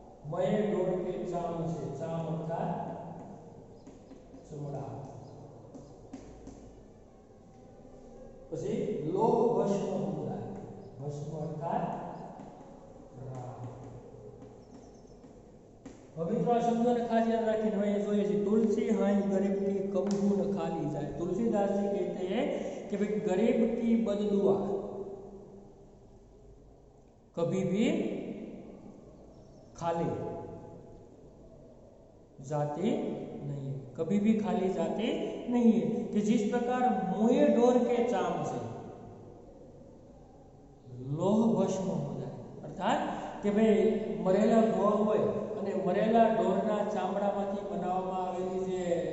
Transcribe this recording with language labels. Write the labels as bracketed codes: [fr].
[hi] मरे ढोर के चाम से, चाम अर्थात चमड़ा। [gu] પછી લોહ ભસ્મ સમુદાય, ભસ્મ અર્થાત રાખ। હવે મિત્રો આ શબ્દોને ખાસ યાદ રાખીને હવે જોઈએ છે [hi] तुलसी हाय गरीब की कबू न खाली जाए। तुलसीदास जी कहते हैं कि भाई गरीब की बददुआ कभी भी खाली जाती नहीं, कभी भी खाली जाती नहीं है। कि जिस प्रकार मुए ढोर के चाम से लोह भस्म हो जाए, अर्थात कि भाई [gu] मरेला ढोर होय અને મરેલા ઢોરના ચામડામાંથી બનાવવામાં આવેલી જે